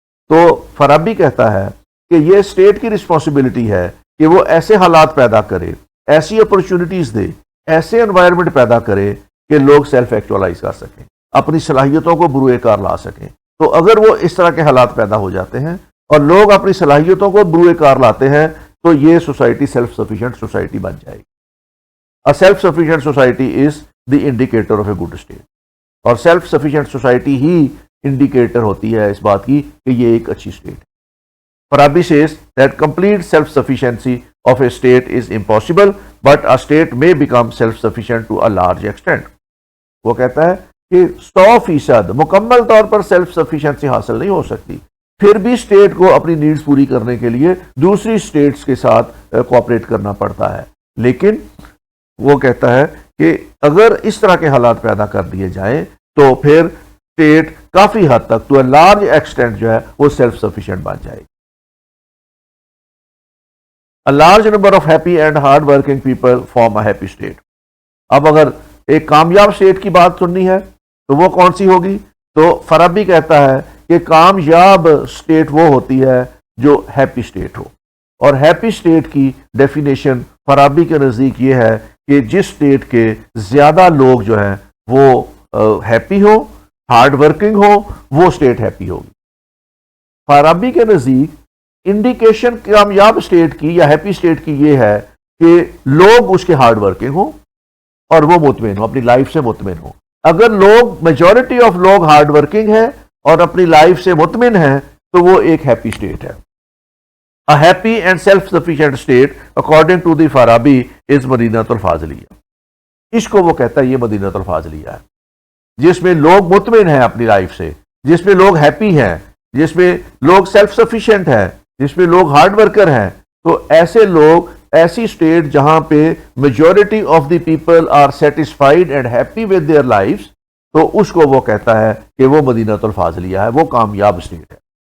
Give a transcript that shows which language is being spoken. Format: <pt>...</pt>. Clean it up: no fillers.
<ur>تو فارابی کہتا ہے کہ یہ اسٹیٹ کی رسپانسبلٹی ہے کہ وہ ایسے حالات پیدا کرے، ایسی اپرچونٹیز دے، ایسے انوائرمنٹ پیدا کرے کہ لوگ سیلف ایکچولائز کر سکیں، اپنی صلاحیتوں کو بروئے کار لا سکیں. تو اگر وہ اس طرح کے حالات پیدا ہو جاتے ہیں اور لوگ اپنی صلاحیتوں کو بروئے کار لاتے ہیں تو یہ سوسائٹی سیلف سفیشینٹ سوسائٹی بن جائے گی.</ur> <en>A self-sufficient society is the indicator of a good state.</en> <ur>اور سیلف سفیشینٹ سوسائٹی ہی انڈیکیٹر ہوتی ہے اس بات کی کہ یہ ایک اچھی اسٹیٹ ہے.</ur> <en>Farabi says that complete self-sufficiency of a state is impossible, but a state may become self-sufficient to a large extent.</en> <ur>وہ کہتا ہے کہ 100% مکمل طور پر سیلف سفیشینسی حاصل نہیں ہو سکتی، پھر بھی اسٹیٹ کو اپنی نیڈز پوری کرنے کے لیے دوسری اسٹیٹس کے ساتھ کوآپریٹ کرنا پڑتا ہے. لیکن وہ کہتا ہے کہ اگر اس طرح کے حالات پیدا کر دیے جائیں تو پھر اسٹیٹ کافی حد تک</ur> <en>to a large extent</en> <ur>جو ہے وہ سیلف سفیشینٹ بن جائے گی.</ur> <en>A large number of happy and hard working people form a happy state.</en> <ur>اب اگر ایک کامیاب اسٹیٹ کی بات سننی ہے تو وہ کون سی ہوگی؟ تو فارابی کہتا ہے کہ کامیاب اسٹیٹ وہ ہوتی ہے جو ہیپی اسٹیٹ ہو. اور ہیپی اسٹیٹ کی ڈیفینیشن فارابی کے نزدیک یہ ہے کہ جس اسٹیٹ کے زیادہ لوگ جو ہیں وہ happy ہو، hard working ہو، وہ اسٹیٹ ہیپی ہوگی. فارابی کے نزدیک انڈیکیشن کامیاب اسٹیٹ کی یا ہیپی اسٹیٹ کی یہ ہے کہ لوگ اس کے ہارڈ ورکنگ ہوں اور وہ مطمئن ہوں، اپنی لائف سے مطمئن ہوں. اگر لوگ میجورٹی آف لوگ ہارڈ ورکنگ ہیں اور اپنی لائف سے مطمئن ہیں تو وہ ایک ہیپی اسٹیٹ ہے.</ur> <en>A happy and self-sufficient state, according to the Farabi, is مدینۃ الفاضلیہ.</en> <ur>اس کو وہ کہتا ہے یہ مدینۃ الفاضلیہ ہے، جس میں لوگ مطمئن ہیں اپنی لائف سے، جس میں لوگ ہیپی ہیں، جس میں لوگ سیلف سفیشینٹ ہیں، جس میں لوگ ہارڈ ورکر ہیں. تو ایسے لوگ، ایسی اسٹیٹ جہاں پہ</ur> <en>majority of the people are satisfied and happy with their lifes,</en> <ur>تو اس کو وہ کہتا ہے کہ وہ مدینۃ الفاضلیہ ہے، وہ کامیاب اسٹیٹ ہے.</ur>